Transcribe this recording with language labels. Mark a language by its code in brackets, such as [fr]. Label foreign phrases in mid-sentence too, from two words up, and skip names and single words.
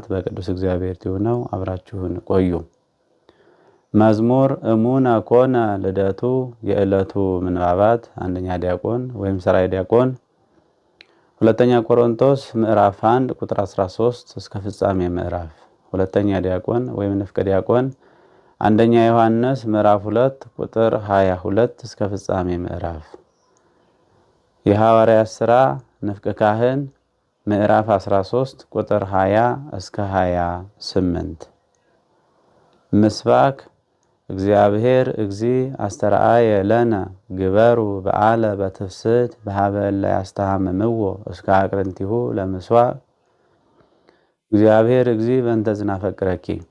[am] በቅዱስ እግዚአብሔር ነው። አብራችሁን ቆዩ። መዝሙር [gez] እሙነ ኮነ ልደቱ [am] የዕለቱ ምንባባት አንደኛ ዲያቆን ወይም ሰራይ ዲያቆን ሁለተኛ ቆሮንቶስ ምዕራፍ 1 ቁጥር 13 እስከ ፍጻሜ ምዕራፍ፣ ሁለተኛ ዲያቆን ወይም ንፍቀ ዲያቆን አንደኛ ዮሐንስ ምዕራፍ 2 ቁጥር 22 እስከ ፍጻሜ ምዕራፍ፣ የሐዋርያት ሥራ ንፍቀ ካህን ምዕራፍ 13 ቁጥር 20 እስከ 28። [gez] ምስባክ እግዚአብሔር እግዚ አስተርአየ ለነ ግበሩ በዓለ በትፍስሕት በኀበ እለ ያስተሃምምዎ እስከ አቅርንቲሁ ለምስዋዕ። እግዚአብሔር እግዚ በእንተ ዝናፈቅረኪ